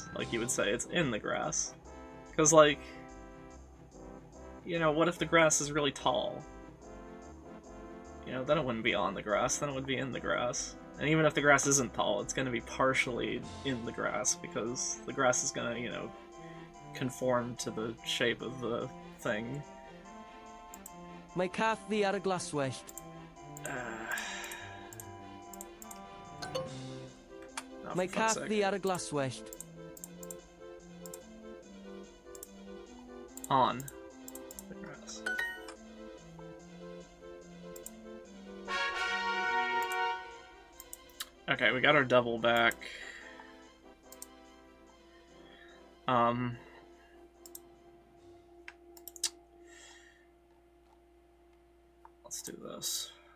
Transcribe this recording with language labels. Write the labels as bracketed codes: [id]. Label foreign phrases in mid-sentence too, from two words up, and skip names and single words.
[en] Like, you would say it's in the grass. Because, like, you know, what if the grass is really tall? You know, then it wouldn't be on the grass, then it would be in the grass. And even if the grass isn't tall, it's going to be partially in the grass, because the grass is going to, you know, conform to the shape of the thing. [cy] Mae cath fi ar y glaswellt. Mae cath fi ar y glaswellt. [en] On the grass. Okay, we got our double back. Let's do this.